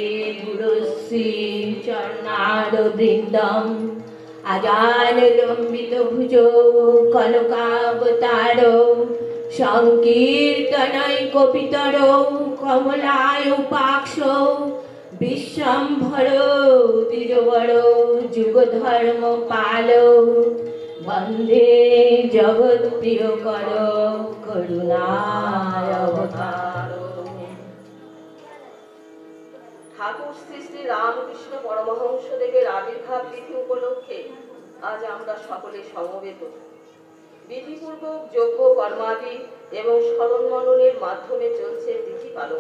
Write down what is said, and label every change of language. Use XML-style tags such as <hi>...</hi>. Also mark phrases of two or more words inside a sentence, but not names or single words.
<sa>गुरुश्रीचरणारविन्दम् अजानुलम्बितभुजो कनकावतारो संकीर्तनैकपितरो कमलायुपाक्षो विश्वम्भरो तिरुवरो जुगधर्मपालो वन्दे जगत्प्रियकरो करुणावतारो।</sa> <bn>ঠাকুর শ্রী শ্রী রামকৃষ্ণ পরমহংসদেবের আবির্ভাব তিথি উপলক্ষে আজ আমরা সকলে সমবেত। বিধিপূর্বক যজ্ঞ কর্মাদি এবং স্মরণ মননের মাধ্যমে চলছে তিথি পালন।</bn>